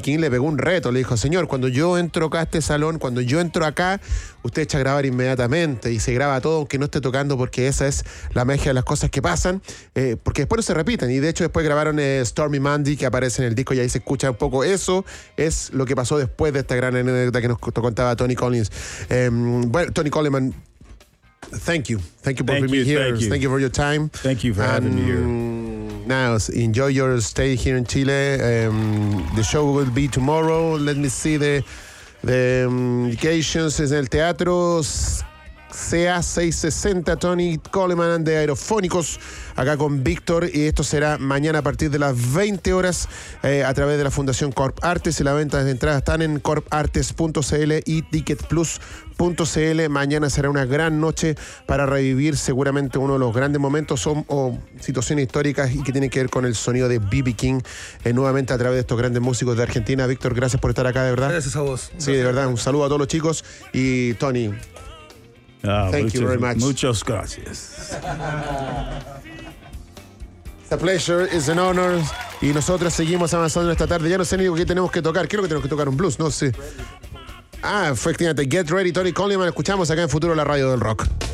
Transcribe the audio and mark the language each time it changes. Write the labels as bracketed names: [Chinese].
[Spanish] King le pegó un reto, le dijo, señor, cuando yo entro acá a este salón, cuando yo entro acá, usted echa a grabar inmediatamente y se graba todo, aunque no esté tocando, porque esa es la magia de las cosas que pasan, porque después no se repiten, y de hecho después grabaron Stormy Monday, que aparece en el disco y ahí se escucha un poco eso, es lo que pasó después de esta gran anécdota que nos contaba Tony Collins. Bueno, Tony Coleman, [English] Thank you for being here. Thank you for your time. Thank you for having me here. Now, enjoy your stay here in Chile. The show will be tomorrow. Let me see the indications. [Spanish] Es el teatro CA660, Tony Coleman and the Aerofónicos, acá con Víctor, y esto será mañana a partir de las 20 horas a través de la Fundación Corp Artes, y la venta de entradas están en corpartes.cl y ticketplus.cl. Mañana será una gran noche para revivir seguramente uno de los grandes momentos o situaciones históricas y que tienen que ver con el sonido de B.B. King, nuevamente a través de estos grandes músicos de Argentina. Víctor, gracias por estar acá, de verdad. Gracias a vos. Sí, de verdad, un saludo a todos los chicos. Y Tony, [English] Thank you very much. [Spanish] Muchas gracias. [English] It's a pleasure, it's an honor. [Spanish] Y nosotros seguimos avanzando esta tarde. Ya no sé ni qué tenemos que tocar. Creo que tenemos que tocar un blues, no sé. Ah, efectivamente, Get Ready, Tony Coleman. Escuchamos acá en Futuro, la radio del rock.